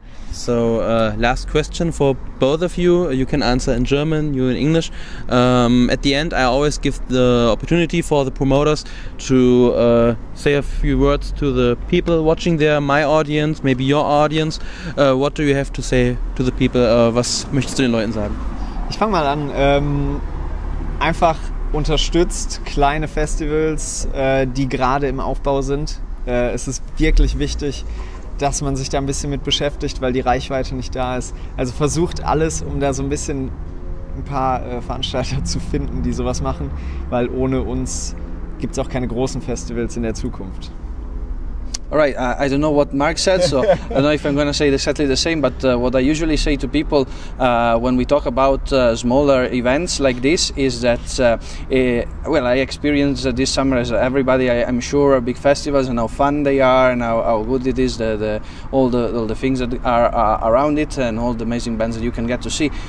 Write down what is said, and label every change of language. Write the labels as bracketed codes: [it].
[en] So last question for both of you. You can answer in German, you in English. At the end, I always give the opportunity for the promoters to say a few words to the people watching there, my audience, maybe your audience. What do you have to say to the people? [de] Was möchtest du den Leuten sagen? Ich fange mal an. Einfach unterstützt kleine Festivals, die gerade im Aufbau sind. Es ist wirklich wichtig, dass man sich da ein bisschen mit beschäftigt, weil die Reichweite nicht da ist. Also versucht alles, um da so ein bisschen ein paar Veranstalter zu finden, die sowas machen, weil ohne uns gibt es auch keine großen Festivals in der Zukunft. [en] All right, I don't know what Mark said, so I don't know if I'm going to say exactly the same, but what I usually say to people when we talk about smaller events like this is that, well, I experienced this summer as everybody, I'm sure, big festivals and how fun they are and how good it is, all the things that are around it and all the amazing bands that you can get to see.